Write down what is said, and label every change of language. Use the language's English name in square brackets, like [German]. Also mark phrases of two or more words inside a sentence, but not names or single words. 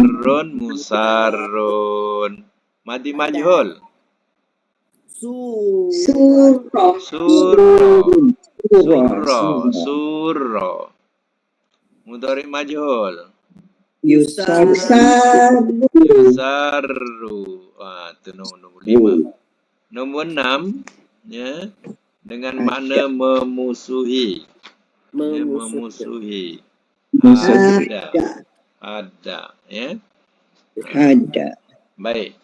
[Arabic] مسار ماضي مجهول. Surah. Surra. مضارع مجهول. Yusaru. Yusaru. [Malay] Itu nombor 5. Nombor 6, ya, dengan makna memusuhi. Ya, memusuhi. Ada, ya. [Arabic] Hada. [Malay] Baik.